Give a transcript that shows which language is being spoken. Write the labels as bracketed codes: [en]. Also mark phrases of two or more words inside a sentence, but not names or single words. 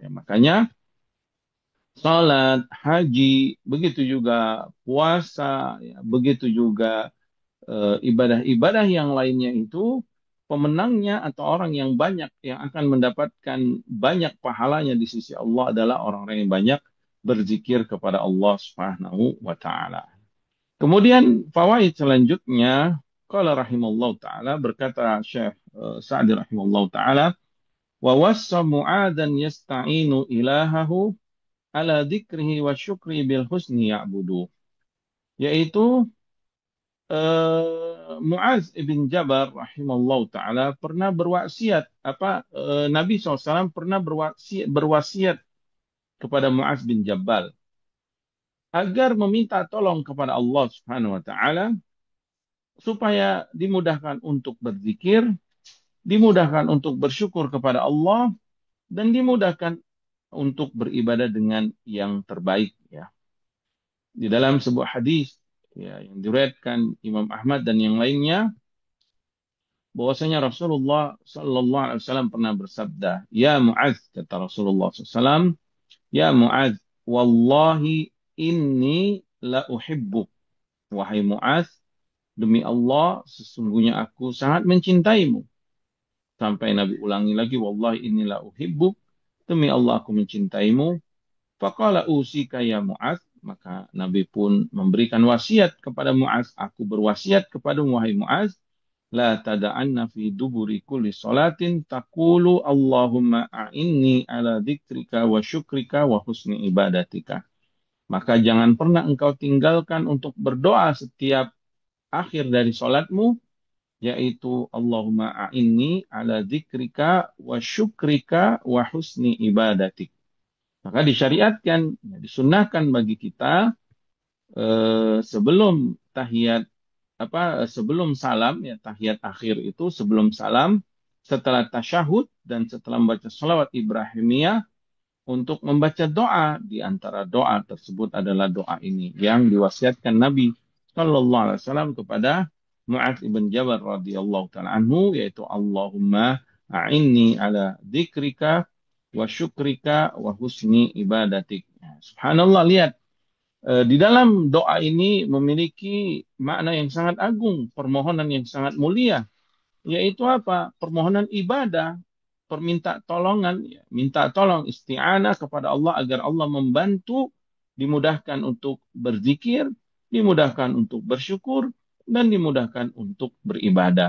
[id] Ya, makanya salat, haji, begitu juga puasa, ya, begitu juga ibadah-ibadah yang lainnya itu pemenangnya atau orang yang banyak yang akan mendapatkan banyak pahalanya di sisi Allah adalah orang-orang yang banyak berzikir kepada Allah [ar] سبحانه وتعالى. [id] Kemudian fawaid selanjutnya [ar] قال رحمه الله تعالى [id] berkata Syekh Sa'di [ar] رحمه الله تعالى ووصى معاذا يستعين إلهه على ذكره وشكر بالحسن يعبد, yaitu [id] Muaz ibn Jabal [ar] رحمه الله تعالى [id] pernah berwasiat Nabi SAW pernah berwasiat kepada Muaz bin Jabal agar meminta tolong kepada Allah [ar] سبحانه وتعالى [id] supaya dimudahkan untuk berzikir, dimudahkan untuk bersyukur kepada Allah, dan dimudahkan untuk beribadah dengan yang terbaik, ya. Di dalam sebuah hadis, ya, yang diriwayatkan Imam Ahmad dan yang lainnya, bahwasanya Rasulullah [ar] صلى الله عليه وسلم [id] pernah bersabda, [ar] "يا معاذ," [id] kata Rasulullah SAW, [ar] "يا معاذ والله إني لأحبك." [id] Wahai Muaz, demi Allah, sesungguhnya aku sangat mencintaimu. Sampai Nabi ulangi lagi, [ar] "والله إني لأحبك." [id] Demi Allah aku mencintaimu. [ar] فقال أوصيك يا معاذ, [id] maka Nabi pun memberikan wasiat kepada Muaz, aku berwasiat kepada wahai Muaz, [ar] لا تدعن في دبر كل صلاة تقول اللهم أعني على ذكرك وشكرك وحسن عبادتك. [id] Maka jangan pernah engkau tinggalkan untuk berdoa setiap akhir dari salatmu, yaitu [ar] اللهم أعني على ذكرك وشكرك وحسن عبادتك. [id] Maka disyariatkan, ya, disunnahkan bagi kita sebelum tahiyat sebelum salam, ya, tahiyat akhir itu sebelum salam, setelah tasyahud dan setelah membaca salawat Ibrahimiyah untuk membaca doa. Di antara doa tersebut adalah doa ini yang diwasiatkan Nabi [ar] صلى الله عليه وسلم [id] kepada Mu'adz ibn Jabal [ar] رضي الله تعالى عنه, [id] yaitu [ar] اللهم أعني على ذكرك وشكرك وحسن عبادتك. [id] Subhanallah, lihat. Di dalam doa ini memiliki makna yang sangat agung, permohonan yang sangat mulia, yaitu apa? Permohonan ibadah, perminta tolongan, ya, minta tolong isti'anah kepada Allah agar Allah membantu, dimudahkan untuk berzikir, dimudahkan untuk bersyukur, dan dimudahkan untuk beribadah.